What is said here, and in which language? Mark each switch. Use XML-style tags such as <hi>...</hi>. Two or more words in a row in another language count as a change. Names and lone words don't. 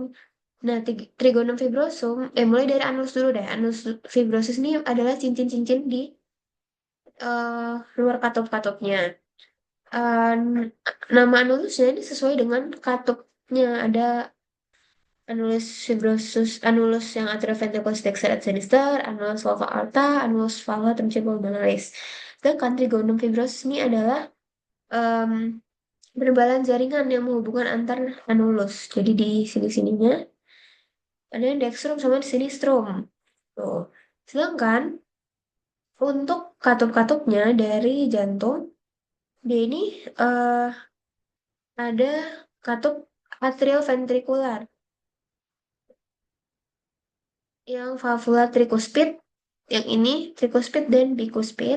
<id>Nah,</id> <la>trigonum fibrosum,</la> <id>mulai dari annulus dulu deh.</id> <la>Annulus fibrosus</la> <id>ini adalah cincin-cincin di luar katup-katupnya. Eh, nama annulusnya ini sesuai dengan katupnya. Ada</id> <la>annulus fibrosus,</la> <id>annulus yang</id> <la>atrioventricular dexter et sinister, annulus valva aorta, annulus valva pulmonalis.</la> <id>Sedangkan</id> <la>trigonum fibrosus</la> <id>ini adalah em, penebalan jaringan yang menghubungkan antar annulus. Jadi di sini-sininya ada yang dextrum sama sinistrum. Tuh. Sedangkan untuk katup-katupnya dari jantung, dia ini eh, ada katup atrioventrikular yang valvula trikuspid, yang ini trikuspid dan bikuspid.</id>